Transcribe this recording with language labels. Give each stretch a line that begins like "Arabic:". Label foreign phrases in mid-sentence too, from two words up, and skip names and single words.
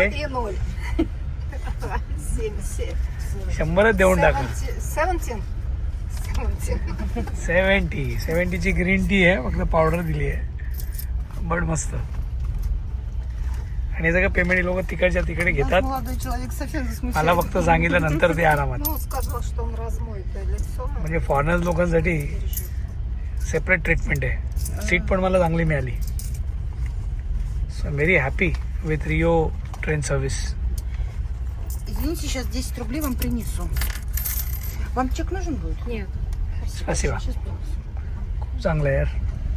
Russian: И 0. 7.
Marathi: 100च देऊन टाका. 17. 70ची ग्रीन टी आहे. फक्त पावडर दिली आहे. बट मस्त. आणि सगळं पेमेंट लोक तिकडच्या तिकडे घेतात.
Russian: Молодой человек совсем засмущается.
Marathi: मला फक्त सांगितलं नंतर ते आरामात.
Russian: Ну, сказал, что он размоет лицо.
Marathi: म्हणजे फॉरेनर्स लोकांसाठी
English: separate treatment
Marathi: आहे. सीट पण मला चांगली मिळाली.
English: so I very happy with Rio train service.
Russian: Извините, сейчас 10 рублей вам принесу. Вам чек нужен будет? Нет. Спасибо. Сейчас принесу.
Marathi: खूप चांगलं आहे यार.